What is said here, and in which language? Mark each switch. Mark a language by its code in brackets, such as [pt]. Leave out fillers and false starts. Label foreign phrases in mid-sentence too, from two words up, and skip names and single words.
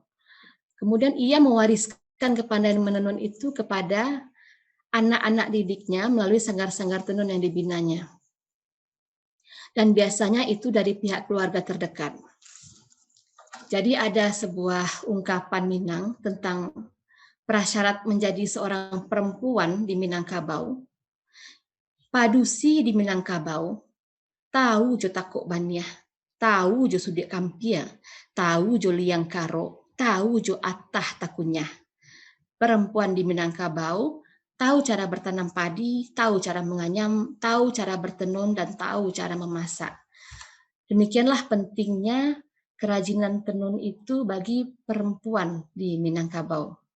[id] Kemudian ia mewariskan kepandaian menenun itu kepada anak-anak didiknya melalui sanggar-sanggar tenun yang dibinanya. Dan biasanya itu dari pihak keluarga terdekat. Jadi ada sebuah ungkapan Minang tentang prasyarat menjadi seorang perempuan di Minangkabau. [min] Padusi di Minangkabau, tahu jo takok banyah, tahu jo sudik kampia, tahu jo liang karo, tahu jo atah takunyah. [id] Perempuan di Minangkabau tahu cara bertanam padi, tahu cara menganyam, tahu cara bertenun, dan tahu cara memasak. Demikianlah pentingnya kerajinan tenun itu bagi perempuan di Minangkabau.